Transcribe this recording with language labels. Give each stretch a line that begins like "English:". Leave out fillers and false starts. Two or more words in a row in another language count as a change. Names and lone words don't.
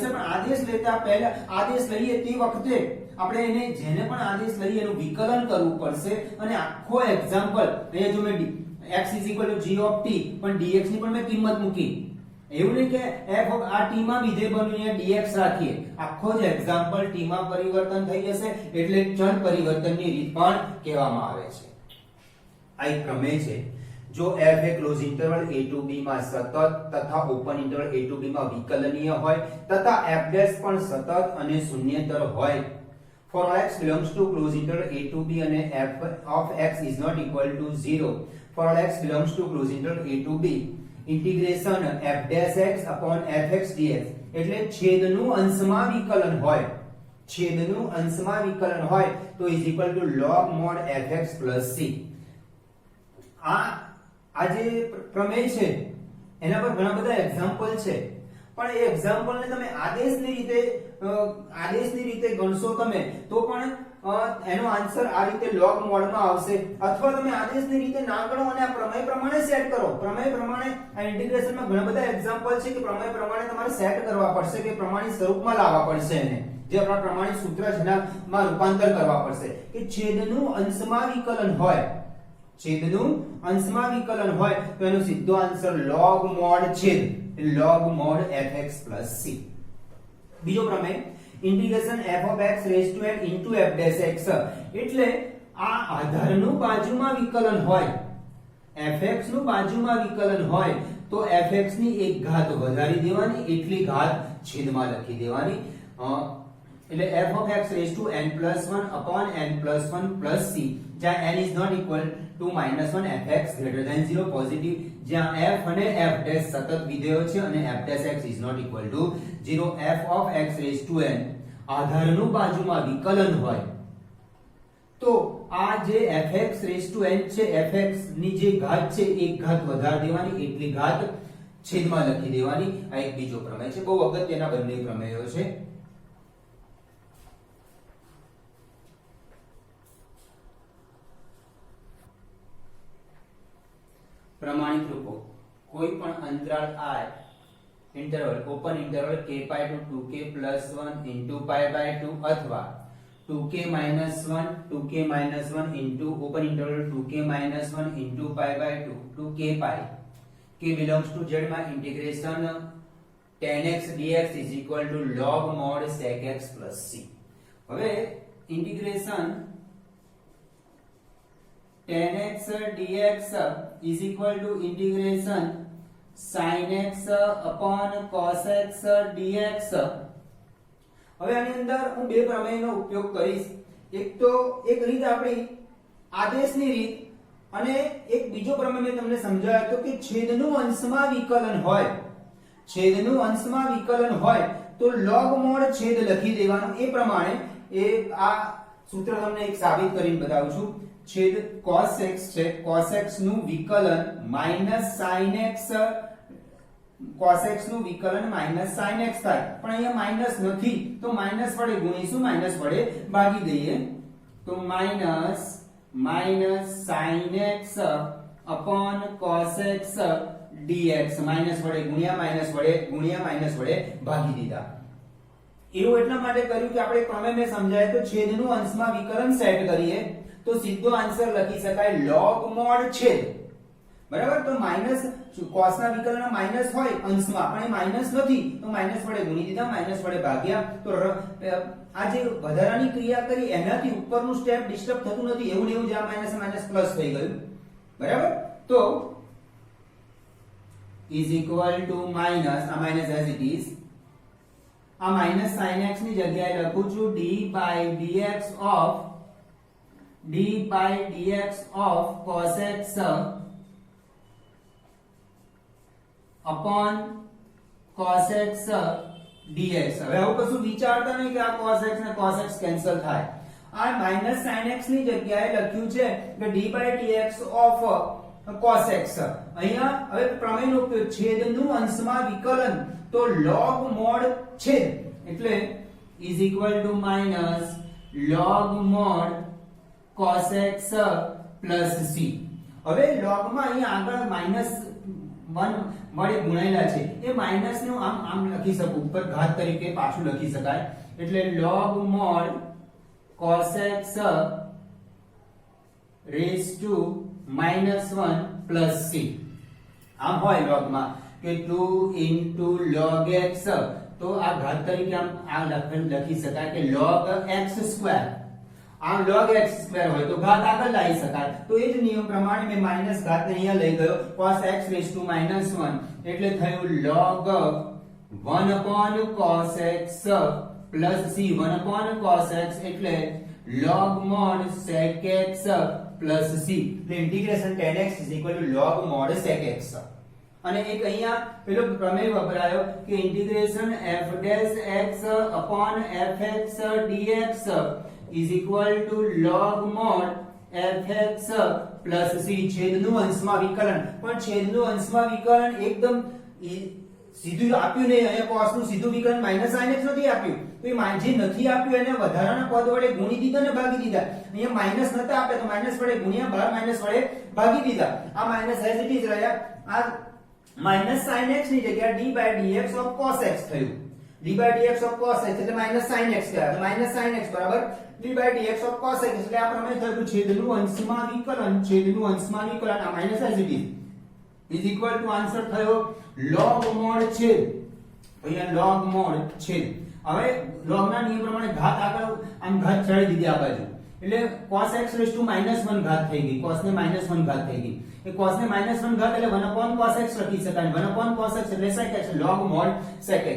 Gujarati: પણ આદેશ લેતા પહેલા આદેશ લઈએ તે વખતે આપણે એને જેને પણ આદેશ લઈએ એનું વિકલન કરવું પડશે અને આખો એક્ઝામ્પલ અહીંયા જો મેં
English: x g of t
Gujarati: પણ dx ની પણ મેં કિંમત મૂકી. એવું નહીં કે f આ t માં વિધેય બન્યું અહીંયા dx રાખીએ. આખો જ એક્ઝામ્પલ t માં પરિવર્તન થઈ જશે એટલે ચલ પરિવર્તનની રીત પણ કહેવામાં આવે છે. આ એક પ્રમેય છે. જો f એ
English: close interval a to b
Gujarati: માં સતત તથા
English: open interval a to b
Gujarati: માં વિકલનીય હોય તથા f' પણ સતત અને શૂન્યેતર હોય.
English: For all x belongs to close interval a to b અને f of x is not equal to 0. For all x belongs to close interval a to b integration f' x upon fx dx
Gujarati: એટલે છેદનું અંશમાં વિકલન હોય. છેદનું અંશમાં વિકલન હોય તો
English: is equal to log mod fx plus c.
Gujarati: આ જે પ્રમેય છે એના પર ઘણા બધા એક્ઝામ્પલ છે, પણ એ એક્ઝામ્પલને તમે આદેશની રીતે ગણશો તમે તો પણ એનો આન્સર આ રીતે log મોડમાં આવશે. અથવા તમે આદેશની રીતે ના ગણો અને આ પ્રમેય પ્રમાણે સેટ કરો. પ્રમેય પ્રમાણે આ ઇન્ટિગ્રેશનમાં ઘણા બધા એક્ઝામ્પલ છે કે પ્રમેય પ્રમાણે તમારે સેટ કરવા પડશે કે પ્રમાણિત સ્વરૂપમાં લાવવા પડશે એને, જે આપણા પ્રમાણિત સૂત્ર છે એનામાં રૂપાંતર કરવા પડશે. કે છેદનું અંશમાં વિકલન હોય, છેદનું અંશમાં વિકલન હોય તો એનો સીધો આન્સર
English: log mod
Gujarati: છેદ
English: log mod fx plus c.
Gujarati: બીજો પ્રમેય
English: integration f of x raised to n into f dash x
Gujarati: એટલે આ આધારનું બાજુમાં વિકલન હોય, fx નું બાજુમાં વિકલન હોય તો fx ની એક ઘાત વધારી દેવાની, એટલી ઘાત છેદમાં લખી દેવાની.
English: એટલે f of x raised to n plus 1 upon n plus 1 plus c જ્યાં n is not equal to -1 fx greater than 0 પોઝિટિવ, જ્યાં f અને f dash
Gujarati: સતત વિધેયો છે અને
English: f dash x is not equal to 0. f of x raised to n
Gujarati: આધારનું બાજુમાં વિકલન હોય તો આ જે
English: fx raised to n
Gujarati: છે, fx ની જે ઘાત છે એક ઘાત વધારી દેવાની, એટલી ઘાત છેદમાં લખી દેવાની. આ એક બીજો પ્રમેય છે. બહુ અગત્યના બંને પ્રમેયો છે. પ્રમાણિત રૂપો. કોઈ પણ અંતરાલ
English: i interval open interval k pi to 2k plus 1 into pi by 2 અથવા 2k minus 1 2k minus 1 into open interval 2k minus 1 into pi by 2 to k pi. k belongs to z માં integration tan x dx is equal to log mod sec x plus c. હવે integration tan x dx is equal to integration sin x upon cos x dx
Gujarati: હવે આની અંદર હું બે પ્રમેયનો ઉપયોગ કરીશ. એક રીત આપણી આદેશની રીત અને એક બીજો પ્રમેય મેં તમને સમજાવ્યો હતો કે છેદનું અંશમાં વિકલન હોય, છેદનું અંશમાં વિકલન હોય તો
English: log mod
Gujarati: છેદ લખી દેવાનું. એ પ્રમાણે આ સૂત્ર તમને એક સાબિત કરીને બતાવું છું. છેદ cos x છે, cos x નું વિકલન
English: minus sin x,
Gujarati: cos x નું વિકલન
English: minus sin x
Gujarati: થાય, પણ અહીંયા માઈનસ નથી તો માઈનસ વડે ગુણીશું, માઈનસ વડે ભાગી દઈએ તો
English: minus sin x upon cos x dx,
Gujarati: માઈનસ વડે ગુણ્યા માઈનસ વડે ભાગી દીધા. એવું એટલા માટે કર્યું કે આપણે પ્રમેય મેં સમજાય તો છેદનું અંશમાં વિકલન સેટ કરીએ તો સીધો આન્સર લખી શકાય
English: log mod
Gujarati: છેદ. બરાબર, તો માઈનસ cos ના વિકલન માઈનસ હોય અંશમાં, પણ એ માઈનસ નથી તો માઈનસ વડે ગુણી દીધા, માઈનસ વડે ભાગ્યા. તો આ જે વધારાની ક્રિયા કરી એનાથી ઉપરનું સ્ટેપ ડિસ્ટર્બ થતું નથી, એવું ને એવું જ આ
English: minus minus plus
Gujarati: થઈ ગયું. બરાબર, તો
English: is equal to minus, આ minus as it is, આ minus sin x
Gujarati: ની જગ્યાએ લખું છું
English: d by dx of cos x upon cos x dx.
Gujarati: હવે આવું કશું વિચારતા નહીં કે આ cos x ને cos x કેન્સલ થાય.
English: આ minus sin x
Gujarati: ની જગ્યાએ લખ્યું છે કે
English: d by dx of cos x.
Gujarati: અહીંયા હવે પ્રમેયનો ઉપયોગ છેદનું અંશમાં વિકલન તો
English: log mod
Gujarati: છેદ એટલે
English: is equal to minus log mod cos x plus c.
Gujarati: હવે log માં અહીંયા આગળ
English: minus 1
Gujarati: વડે ગુણાયેલા છે એ માઈનસ ને આમ લખી શકું, ઉપર ઘાત તરીકે પાછું લખી શકાય.
English: એટલે log mod cos x raised to -1 plus c.
Gujarati: આમ હોય log માં કે
English: 2 into log x,
Gujarati: તો આ ઘાત તરીકે આમ આ લખી શકાય કે
English: log x square.
Gujarati: આમ
English: log x square
Gujarati: હોય તો ઘાત આગળ લાવી શકાય. તો એ જ નિયમ પ્રમાણે મેં માઈનસ ઘાત ને અહીંયા લઈ ગયો,
English: cos x raised to -1
Gujarati: એટલે થયું
English: log 1 upon cos x plus c. 1 upon cos x એટલે log mod sec x plus c. એટલે ઇન્ટિગ્રેશન tan x is equal to log mod sec x.
Gujarati: અને એક અહીંયા પેલો પ્રમેય વપરાયો કે
English: ઇન્ટિગ્રેશન f dash x upon fx dx is equal to log mod fx plus c.
Gujarati: છેદનું અંશમાં વિકલન, પણ છેદનું અંશમાં વિકલન એકદમ સીધું આપ્યું નહીં. અહીંયા cos નું સીધું વિકલન
English: minus sin x
Gujarati: નથી આપ્યું, તો એ જે નથી આપ્યું એને વધારાના પદ વડે ગુણી દીધા ને ભાગી દીધા. અહીંયા માઈનસ નતા આપ્યા તો માઈનસ વડે ગુણ્યા, બહાર માઈનસ વડે ભાગી દીધા. આ માઈનસ
English: as it is
Gujarati: રહ્યા. આ
English: minus sin x
Gujarati: ની જગ્યાએ
English: d by dx of cos x
Gujarati: થયું.
English: d by dx of cos x
Gujarati: એટલે
English: minus sin x
Gujarati: થયા. તો
English: minus sin x
Gujarati: બરાબર
English: d by dx of cos x
Gujarati: એટલે આ પ્રમેય થયું છેદનું અંશમાં વિકલન, છેદનું અંશમાં વિકલન આ
English: minus as it is equal to
Gujarati: આન્સર થયો
English: log mod
Gujarati: છેદ. અહીંયા
English: log mod
Gujarati: છેદ. હવે log ના નિયમ પ્રમાણે ઘાત આગળ આમ ઘાત ચડી દીધી આ બાજુ એટલે
English: cos x raised to -1
Gujarati: ઘાત થઈ ગઈ, cos ને -1 ઘાત થઈ ગઈ. એ cos ને -1 ઘાત એટલે
English: 1 upon cos x
Gujarati: લખી શકાય.
English: 1 upon cos x એટલે sec x, log mod sec x.